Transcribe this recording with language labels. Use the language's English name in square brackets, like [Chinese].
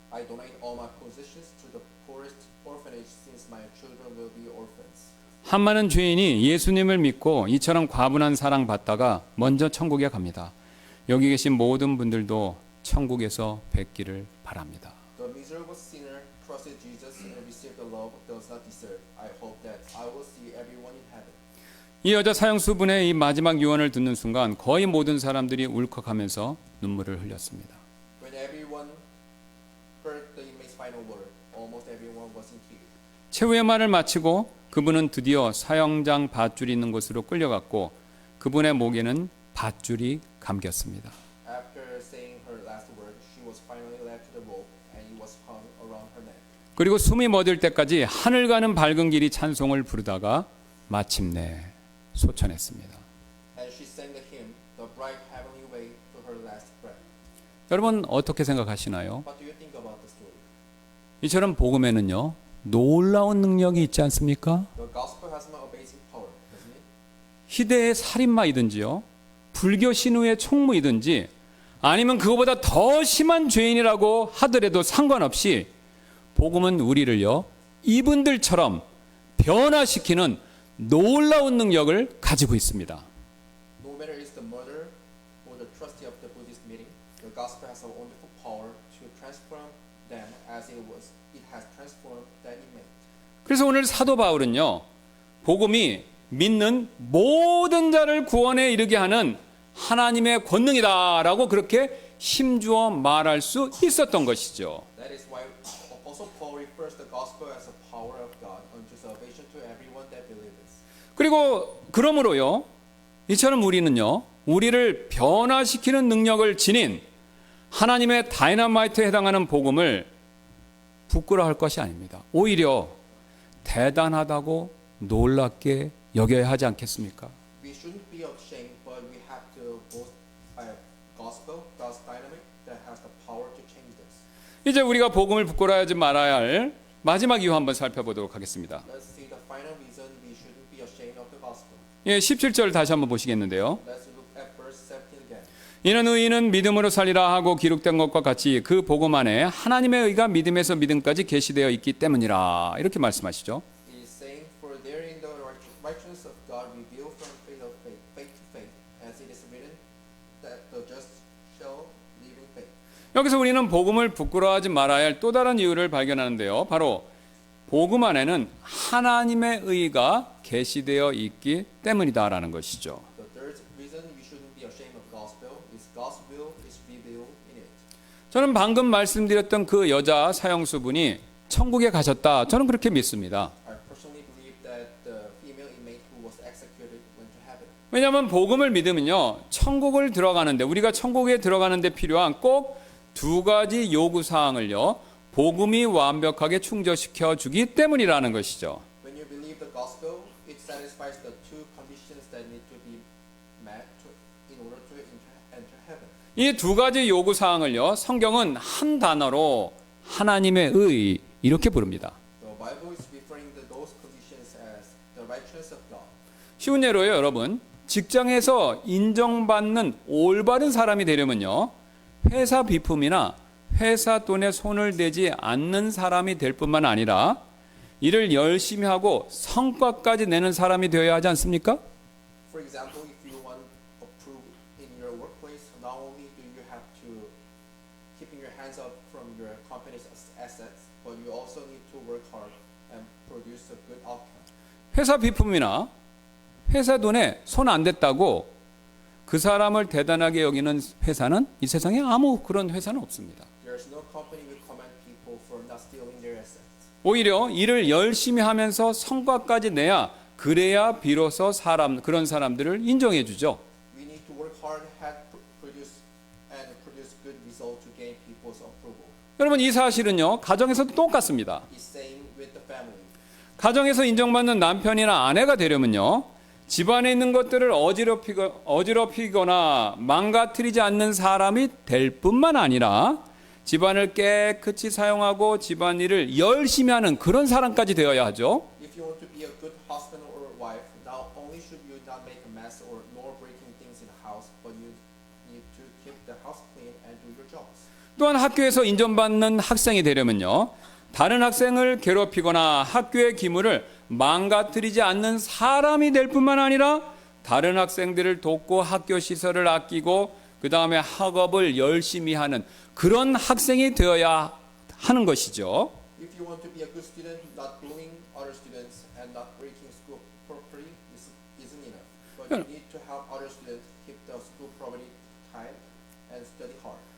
[English] I donate all my possessions to the poorest orphanage, since my children will be orphans. [Korean] 한 많은 죄인이 예수님을 믿고 이처럼 과분한 사랑 받다가 먼저 천국에 갑니다. 여기 계신 모든 분들도 천국에서 뵙기를 바랍니다. [English] The miserable sinner trusted Jesus and received the love does not deserve. I hope that I will see everyone in heaven. [Korean] 이 여자 사형수분의 이 마지막 유언을 듣는 순간 거의 모든 사람들이 울컥하면서 눈물을 흘렸습니다. [English] When everyone heard the inmate's final word, almost everyone was in tears. [Korean] 최후의 말을 마치고 그분은 드디어 사형장 밧줄이 있는 곳으로 끌려갔고 그분의 목에는 밧줄이 감겼습니다. [English] After saying her last word, she was finally led to the rope, and it was hung around her neck. [Korean] 그리고 숨이 멎을 때까지 하늘 가는 밝은 길이 찬송을 부르다가 마침내 소천했습니다. [English] And she sang the hymn, The Bright Heavenly Way, to her last breath. [Korean] 여러분 어떻게 생각하시나요? [English] What do you think about the story? [Korean] 이처럼 복음에는요 놀라운 능력이 있지 않습니까? [English] The gospel has an amazing power, doesn't it? [Korean] 희대의 살인마이든지요 불교 신우의 총무이든지 아니면 그거보다 더 심한 죄인이라고 하더라도 상관없이 복음은 우리를요 이분들처럼 변화시키는 놀라운 능력을 가지고 있습니다. [English] No matter it's the murderer or the trustee of the Buddhist meeting, the gospel has a wonderful power to transform them as it has transformed that inmate. [Korean] 그래서 오늘 사도 바울은요 복음이 믿는 모든 자를 구원에 이르게 하는 하나님의 권능이다라고 그렇게 힘주어 말할 수 있었던 것이죠. [English] That is why Apostle Paul refers the gospel as a power of God unto salvation to everyone that believes. [Korean] 그리고 그러므로요 이처럼 우리는요 우리를 변화시키는 능력을 지닌 하나님의 다이너마이트에 해당하는 복음을 부끄러워할 것이 아닙니다. 오히려 대단하다고 놀랍게 여겨야 하지 않겠습니까? [English] We shouldn't be ashamed, but we have to boast by a gospel, God's dynamic that has the power to change us. [Korean] 이제 우리가 복음을 부끄러워하지 말아야 할 마지막 이유 한번 살펴보도록 하겠습니다. [English] Let's see the final reason we shouldn't be ashamed of the gospel. [Korean] 예, 17절 다시 한번 보시겠는데요. [English] Let's look at verse 17 again. [Korean] 이는 의인은 믿음으로 살리라 하고 기록된 것과 같이 그 복음 안에 하나님의 의가 믿음에서 믿음까지 계시되어 있기 때문이라 이렇게 말씀하시죠. [English] He is saying, For therein the righteousness of God revealed from faith to faith, as it is written, that the just shall live in faith. [Korean] 여기서 우리는 복음을 부끄러워하지 말아야 할 또 다른 이유를 발견하는데요. 바로 복음 안에는 하나님의 의가 계시되어 있기 때문이다라는 것이죠. [English] The third reason we shouldn't be ashamed of gospel is God's will is revealed in it. [Korean] 저는 방금 말씀드렸던 그 여자 사형수분이 천국에 가셨다. 저는 그렇게 믿습니다. [English] I personally believe that the female inmate who was executed went to heaven. [Korean] 왜냐하면 복음을 믿으면요 천국을 들어가는데 우리가 천국에 들어가는데 필요한 꼭 두 가지 요구 사항을요 복음이 완벽하게 충족시켜 주기 때문이라는 것이죠. [English] When you believe the gospel, it satisfies the two conditions that need to be met in order to enter heaven. [Korean] 이 두 가지 요구 사항을요, 성경은 한 단어로 하나님의 의 이렇게 부릅니다. [English] The Bible is referring to those conditions as the righteousness of God. [Korean] 쉬운 예로요, 여러분. 직장에서 인정받는 올바른 사람이 되려면요, 회사 비품이나 회사 돈에 손을 대지 않는 사람이 될 뿐만 아니라 일을 열심히 하고 성과까지 내는 사람이 되어야 하지 않습니까? [English] For example, if you want approved in your workplace, not only do you have to keeping your hands up from your company's assets, but you also need to work hard and produce a good outcome. [Korean] 회사 비품이나 회사 돈에 손 안 댔다고 그 사람을 대단하게 여기는 회사는 이 세상에 아무 그런 회사는 없습니다. [English] There's no company will commend people for not stealing their assets. [Korean] 오히려 일을 열심히 하면서 성과까지 내야 그래야 비로소 그런 사람들을 인정해 주죠. [English] We need to work hard, produce good result to gain people's approval. [Korean] 여러분 이 사실은요 가정에서도 똑같습니다. [English] It's same with the family. [Korean] 가정에서 인정받는 남편이나 아내가 되려면요 집안에 있는 것들을 어지럽히거나 망가뜨리지 않는 사람이 될 뿐만 아니라 집안을 깨끗이 사용하고 집안일을 열심히 하는 그런 사람까지 되어야 하죠. [English] If you want to be a good husband or wife, not only should you not make a mess or nor breaking things in the house, but you need to keep the house clean and do your jobs. [Korean] 또한 학교에서 인정받는 학생이 되려면요 다른 학생을 괴롭히거나 학교의 기물을 망가뜨리지 않는 사람이 될 뿐만 아니라 다른 학생들을 돕고 학교 시설을 아끼고 그 다음에 학업을 열심히 하는 그런 학생이 되어야 하는 것이죠. [English] If you want to be a good student, not bullying other students and not breaking school property isn't enough. But you need to help other students keep the school property tight and study hard.